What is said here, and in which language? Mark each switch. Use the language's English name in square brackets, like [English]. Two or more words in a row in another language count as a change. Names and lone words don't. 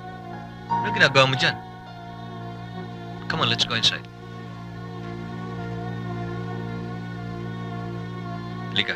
[Filipino] Ano ginagawa mo dyan? [English] Come on, let's go inside. [Filipino] Halika.